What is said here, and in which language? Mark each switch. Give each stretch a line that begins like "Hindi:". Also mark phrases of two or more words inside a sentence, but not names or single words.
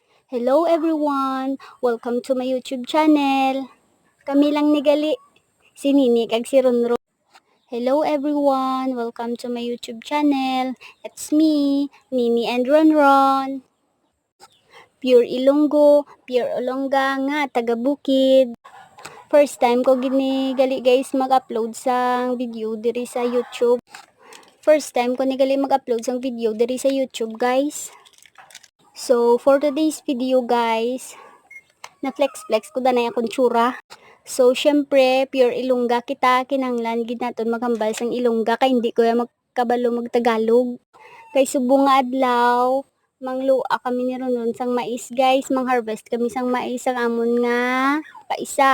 English: Hello everyone! Welcome to my YouTube channel.
Hiligaynon: Kami lang ni Gali, si Nini kag si Ronron.
English: Hello everyone! Welcome to my YouTube channel. It's me, Nini and Ronron.
Hiligaynon: Pure Ilonggo, pure Olongga nga, taga Bukid.
English: First time
Hiligaynon: ko ginigali guys mag-upload sang video diri sa YouTube.
English: First time
Hiligaynon: ko nigali mag-upload sang video diri sa YouTube guys.
English: So, for today's video guys,
Hiligaynon: na-flex-flex ko na akong tsura. So, syempre, pure Ilongga kita, kinanglan, ginaton maghambal sang Ilongga, kay hindi ko yung magkabalo magtagalog. Kay subong nga adlaw, manglua kami ni Ronon sang mais guys, mang-harvest kami sang mais sang amon nga paisa.